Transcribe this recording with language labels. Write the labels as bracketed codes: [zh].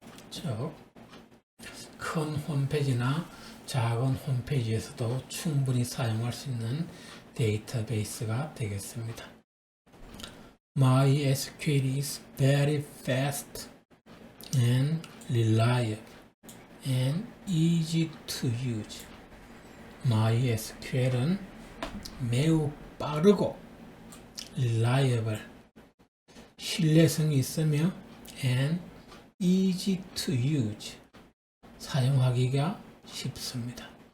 [ko] 즉, 큰 홈페이지나 작은 홈페이지에서도 충분히 사용할 수 있는 데이터베이스가 되겠습니다. [en] MySQL is very fast and reliable and easy to use. [ko] MySQL은 매우 빠르고 reliable, 신뢰성이 있으며 [en] and easy to use, [ko] 사용하기가 쉽습니다.